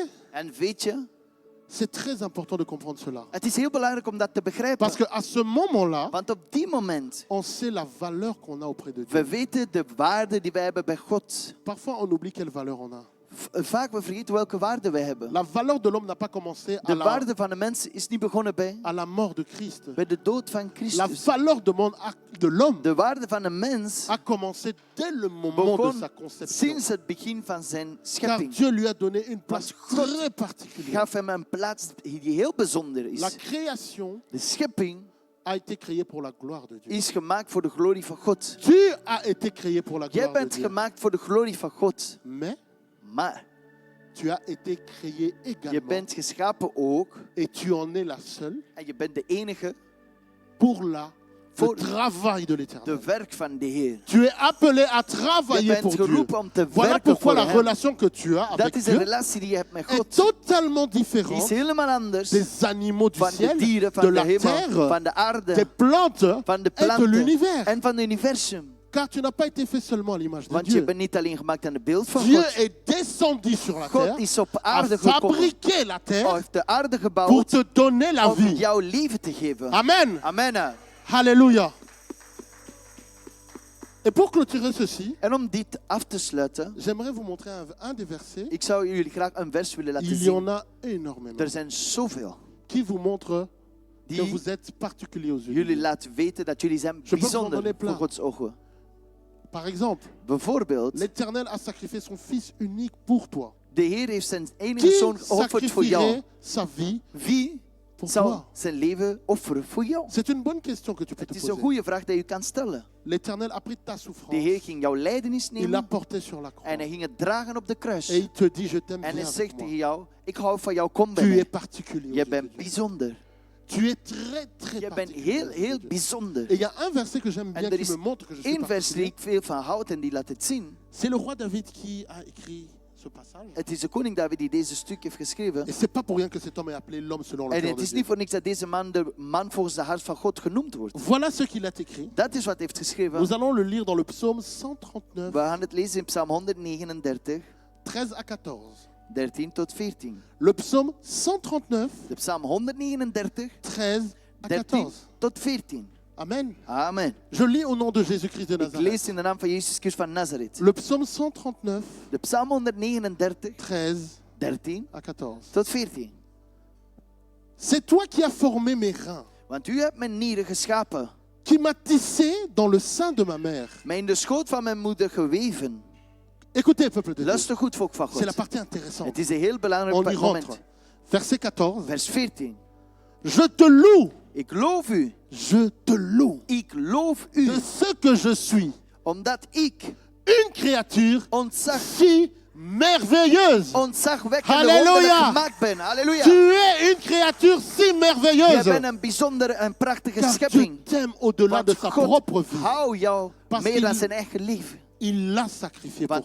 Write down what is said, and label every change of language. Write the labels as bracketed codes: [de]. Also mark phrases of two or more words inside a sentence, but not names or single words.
[nl] En weet je, [fr] c'est très important de comprendre cela. [nl] het is heel belangrijk om dat te begrijpen. [fr] Parce qu'à ce moment-là, [nl] Want op die moment, [fr] on sait la valeur qu'on a auprès de Dieu. [nl] we weten de waarde die wij hebben bij God. [fr] Parfois, on oublie quelle valeur on a. [nl] Vaak we vergeten welke waarde wij hebben. [fr] La valeur de l'homme n'a pas commencé [nl] De waarde van de mens is niet begonnen [fr] à la mort de Christ. [nl] bij de dood van [fr] La [nl] Christus. [fr] valeur de l'homme [nl] De waarde van de mens [fr] a commencé dès le moment de [nl] begon [fr] sa conception. [nl] sinds het begin van zijn [fr] Car [nl] schepping. [fr] Dieu lui a donné une place [nl] God [fr] très particulière. [nl] Gaf hem een plaats die heel bijzonder [fr] La [nl] is. [fr] création [nl] De schepping [fr] a été créée pour la gloire de Dieu. [nl] is gemaakt voor de glorie van God. [fr] Tu as été créé pour la [nl] Jij [fr] gloire de [nl] bent [fr] Dieu. [nl] gemaakt voor de glorie van God. [fr] Mais [nl] Maar [fr] tu as été créé [nl] je [fr] également. [nl] bent geschapen ook. [fr] Et tu en es la seule [nl] En je bent de enige [fr] pour le [nl] Voor [fr] travail de [nl] de [fr] l'Éternel. [nl] werk van de Heer. [fr] Tu es appelé à [nl] Je [fr] travailler [nl] bent [fr] pour Dieu. [nl] geroepen om te [fr] Voilà [nl] werken [fr] pourquoi [nl] voor [fr] la [nl] hem. [fr] relation que tu as [nl] Dat [fr] avec [nl] is een [fr] Dieu [nl] relatie die je hebt met [fr] est [nl] God. [fr] totalement [nl] Die is [fr] différente [nl] helemaal anders [fr] des animaux du [nl] van de [fr] ciel, [nl] dieren, [fr] de [nl] van de [fr] la [nl] hemel, [fr] terre, [nl] van de [fr] des [nl] aarde, [fr] plantes [nl] van de [fr] et de [nl] planten [fr] l'univers. [nl] en van het universum. [fr] Car tu n'as pas été fait seulement à l'image de [nl] Want je [fr] Dieu. [nl] bent niet alleen gemaakt aan het beeld van [fr] Dieu [nl] God. [fr] est descendu sur la [nl] God [fr] terre, [nl] is op [fr] a [nl] aarde gekomen. [fr] fabriqué la [nl] Hij [fr] terre [nl] heeft de aarde [fr] pour [nl] gebouwd [fr] te donner la [nl] om [fr] vie. [nl] jouw leven te geven. [fr] Amen. [nl] Amen. [fr] Alléluia. Et pour clôturer ceci, [nl] En om dit af te sluiten, [fr] j'aimerais vous montrer un des versets. [nl] ik zou jullie graag een vers willen laten [fr] Il y [nl] zien. [fr] en a énormément. [nl] Er zijn zoveel [fr] Qui vous montre que [nl] die [fr] vous êtes particulier aux yeux de [nl] jullie [fr] Dieu. [nl] laten weten dat jullie zijn [fr] Je peux vous en [nl] bijzonder [fr] donner plein. [nl] voor Gods ogen. [fr] Par exemple, [nl] Bijvoorbeeld, [fr] l'Éternel a sacrifié son Fils unique pour toi. [nl] de Heer heeft zijn enige [fr] Qui [nl] zoon geofferd voor jou. [fr] sacrifierait sa vie [nl] Wie [fr] pour [nl] zal [fr] toi? [nl] zijn leven offeren voor jou? [fr] C'est une bonne question que tu peux [nl] Het te is een [fr] poser. [nl] goede vraag die je kan stellen. [fr] L'Éternel a pris ta [nl] De [fr] souffrance, [nl] Heer ging jouw lijdenis [fr] il l'a [nl] nemen [fr] porté sur la croix. [nl] en hij ging het dragen op de kruis. [fr] Et il te dit, je t'aime [nl] En [fr] bien [nl] hij [fr] avec [nl] zegt [fr] moi. [nl] tegen jou, ik hou van jou, kom bij [fr] Tu es [nl] mij. [fr] particulier aux [nl] Je [fr] yeux de [nl] bent [fr] Dieu. [nl] bijzonder. [fr] Tu es très, très [nl] Je bent [fr] particulier aux yeux [nl] heel [fr] de Dieu. [nl] bijzonder. [fr] Et il y a un verset que j'aime bien [nl] En er [fr] qui [nl] is [fr] me montre que je suis [nl] één vers die [fr] particulier. [nl] ik veel van houd en die laat het zien. [fr] C'est le roi David qui a écrit ce passage. [nl] Het is de koning David die deze stuk heeft geschreven. [fr] Et c'est pas pour rien que cet homme est appelé l'homme selon le [nl] En [fr] cœur [nl] het [fr] de [nl] is [fr] Dieu. [nl] niet voor niks dat deze man de man volgens de hart van God genoemd wordt. [fr] Voilà ce qu'il a écrit. [nl] Dat is wat hij heeft geschreven. [fr] Nous allons le lire dans le psaume 139, [nl] We gaan het lezen in Psalm 139, [fr] 13 à 14. [nl] 13 tot 14. [fr] Le psaume 139, [nl] De Psalm 139, [fr] 13 à [nl] 13 [fr] 14. [nl] tot 14. [fr] Amen. [nl] Amen. [fr] Je lis au nom de Jésus-Christ de [nl] Ik [fr] Nazareth. [nl] lees in de naam van Jezus Christus van Nazareth. [fr] Le psaume 139, [nl] De Psalm 139, [fr] 13 [nl] 13 [fr] à 14. [nl] tot 14. [fr] C'est toi qui as formé mes reins, [nl] Want u hebt mijn nieren geschapen, [fr] qui m'as tissé dans le sein de ma mère. [nl] mij in de schoot van mijn moeder geweven. [fr] Écoutez, peuple de Dieu. [nl] Luister goed, volk van [fr] C'est la [nl] God. [fr] partie intéressante. [nl] Het is een heel [fr] On [nl] belangrijk [fr] y rentre. [nl] moment. [fr] Verset 14. [nl] Vers 14. [fr] Je te loue. [nl] Ik loof u. [fr] Je te loue. [nl] Ik loof u. [fr] De ce que je suis. [nl] Omdat ik [fr] Une créature [nl] ontzag [fr] si merveilleuse. [nl] ontzagwekkende Halleluja. wonderen gemaakt bent. Halleluja. [fr] Tu es une créature si [nl] Jij [fr] merveilleuse. [nl] bent een bijzondere en prachtige [fr] Car [nl] schepping. [fr] Dieu t'aime au-delà de [nl] Want [fr] sa [nl] God [fr] propre vie. [nl] houdt jou [fr] Parce [nl] meer [fr] qu'il- [nl] dan zijn eigen leven. [fr] Il l'a sacrifié pour